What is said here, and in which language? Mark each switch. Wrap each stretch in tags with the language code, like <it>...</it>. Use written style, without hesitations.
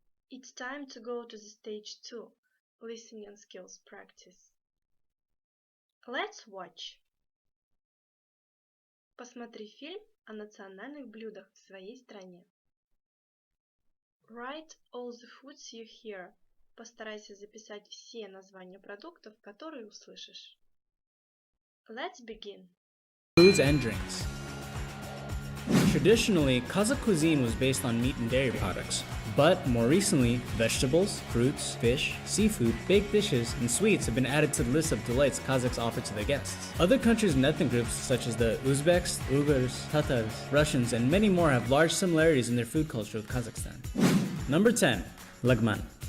<en>It's time to go to the stage 2, listening skills practice. Let's watch.</en> <ru>Посмотри фильм о национальных блюдах в своей стране.</ru> <en>Write all the foods you hear.</en> <ru>Постарайся записать все названия продуктов, которые услышишь.</ru> <en>Let's begin. Foods and drinks. Traditionally, Kazakh cuisine was based on meat and dairy products, but more recently, vegetables, fruits, fish, seafood, baked dishes, and sweets have been added to the list of delights Kazakhs offer to their guests. Other countries and ethnic groups such as the Uzbeks, Uyghurs, Tatars, Russians, and many more have large similarities in their food culture with Kazakhstan. Number 10. Lagman.</en>